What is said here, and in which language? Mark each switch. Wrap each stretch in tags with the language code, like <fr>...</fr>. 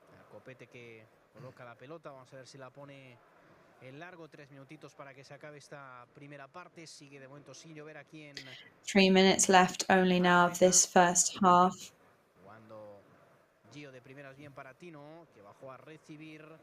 <es>Copete que coloca la pelota, vamos a ver si la pone en largo, 3 minutitos para que se acabe esta primera parte. Sigue de momento sin llover aquí en</es> <en>3 minutes left only now of this first half.</en> <es>Cuando Gio de primeras bien para Tino, que bajó a recibir.</es>